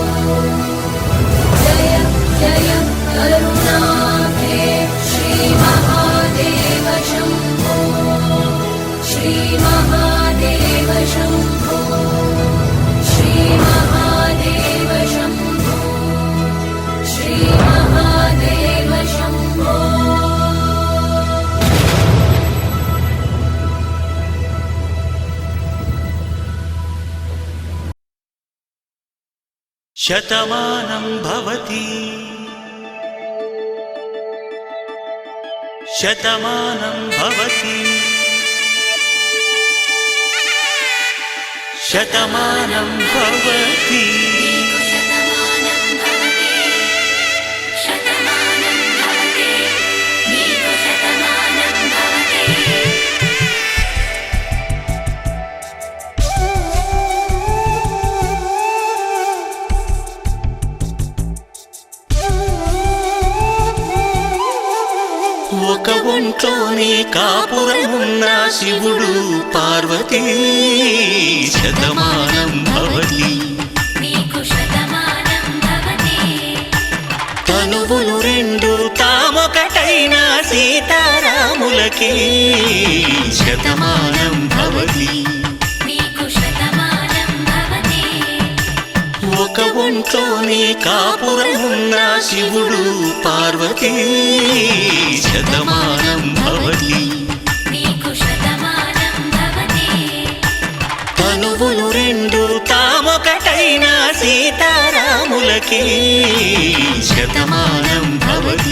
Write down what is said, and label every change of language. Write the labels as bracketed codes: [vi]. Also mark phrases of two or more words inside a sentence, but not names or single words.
[sa] जय जय करुणाब्धे श्रीमहादेव शम्भो श्रीमहादेव शम्भो श्रीमहादेव शम्भो श्रीमहादेव शम्भो శతమానం భవతి శతమానం భవతి శతమానం భవతి शतमानं भवति शतमानं भवति नीको शतमानं भवति [te] ఒక ఒంట్లోనే కాపురమున్న శివుడు పార్వతీ [sa] శతమానం భవతి नीको शतमानं भवति [te] తనువులు రెండు తామొకటైన సీతారాములకి [sa] శతమానం భవతి नीको शतमानं भवति [te] ఒక ఒంట్లోనే కాపురమున్న శివుడు పార్వతీ [sa] శతమానం భవతి नीको शतमानं भवति [te] తనువులు రెండు తామొకటైన సీతారాములకి [sa] శతమానం భవతి